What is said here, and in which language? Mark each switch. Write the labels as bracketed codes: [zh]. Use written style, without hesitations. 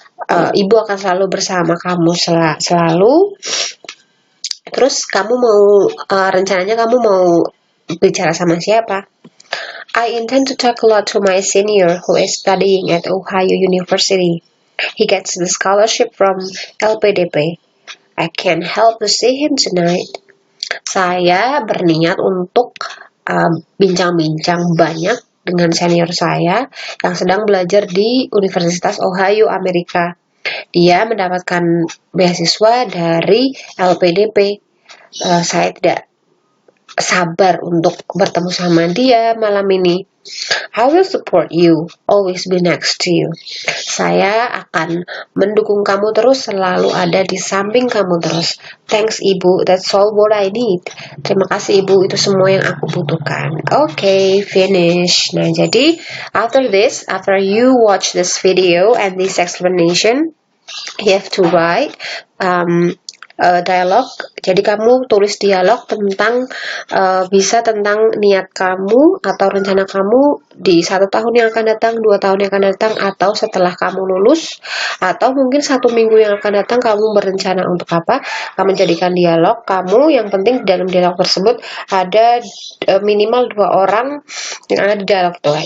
[id] Ibu akan selalu bersama kamu selalu. Terus kamu rencananya kamu mau bicara sama siapa? [en] I intend to talk a lot to my senior who is studying at Ohio University. He gets the scholarship from LPDP. I can't help to see him tonight. [id] Saya berniat untuk bincang-bincang banyak dengan senior saya yang sedang belajar di Universitas Ohio, Amerika. Dia mendapatkan beasiswa dari LPDP. Saya tidak sabar untuk bertemu sama dia malam ini. [en] I will support you, always be next to you. [id] Saya akan mendukung kamu terus, selalu ada di samping kamu terus. [en] Thanks Ibu, that's all what I need. [id] Terima kasih Ibu, itu semua yang aku butuhkan. [en] Okay, finish. [id] Nah, jadi [en] after you watch this video and this explanation, you have to write a dialogue [id] Jadi kamu tulis dialog tentang bisa tentang niat kamu atau rencana kamu di 1 tahun yang akan datang, 2 tahun yang akan datang, atau setelah kamu lulus, atau mungkin 1 minggu yang akan datang kamu berencana untuk apa. Kamu jadikan dialog kamu, yang penting dalam dialog tersebut ada minimal 2 orang yang ada di dialog itu.